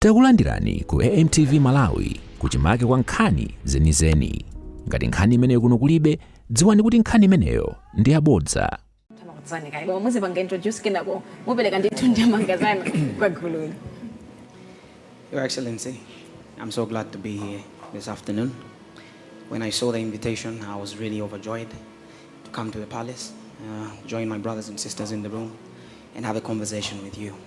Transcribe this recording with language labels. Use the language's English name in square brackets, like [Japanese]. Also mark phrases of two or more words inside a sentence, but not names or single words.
[Nyanja] Takulandirani ku AMTV Malawi kuchimake kwa nkhani zenizeni. Ngati nkhani imeneyo kuno kulibe, dziwani kuti nkhani imeneyo ndi yabodza. [English] Your Excellency, I'm so glad to be here this afternoon. When I saw the invitation, I was really overjoyed to come to the palace, join my brothers and sisters in the room, and have a conversation with you.